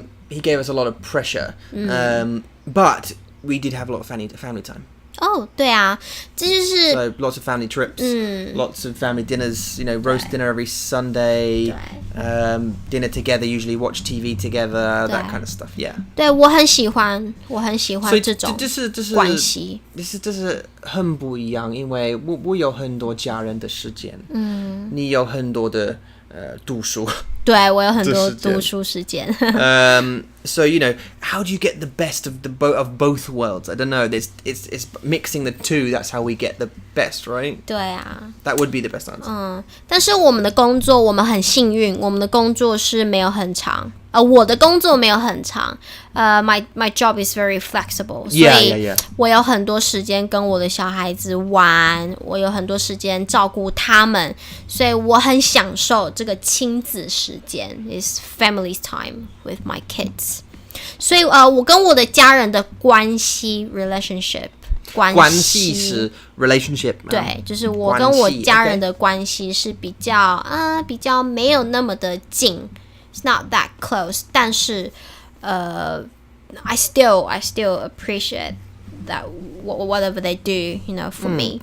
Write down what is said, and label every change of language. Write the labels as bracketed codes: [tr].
[en] ，he gave us a lot of pressure，but we did have a lot of family time。 [zh] 对啊，这就是 [en] so lots of family trips, lots of family dinners, roast dinner every Sunday, dinner together, usually watch TV together, that kind of stuff. Yeah. [zh] 对，我很喜欢这种关系。这是很不一样，因为我有很多家人的时间，你有很多的读书。对，我有很多读书时间。 [en] So how do you get the best of both worlds? I don't know. It's mixing the two. That's how we get the best, right? [zh] 对啊。 [en] That would be the best answer. [zh] 但是我们的工作，我们很幸运，我们的工作是没有很长。我的工作没有很长。 [en] My job is very flexible. [zh] 所以我有很多时间跟我的小孩子玩，我有很多时间照顾他们，所以我很享受这个亲子时间 ， [en] is family's time with my kids。 [zh] 所以我跟我的家人的关系 relationship 关系是 relationship，对，就是我跟我家人的关系是比较没有那么的近。 [en] It's not that close， 但是I still appreciate that whatever they do, for me.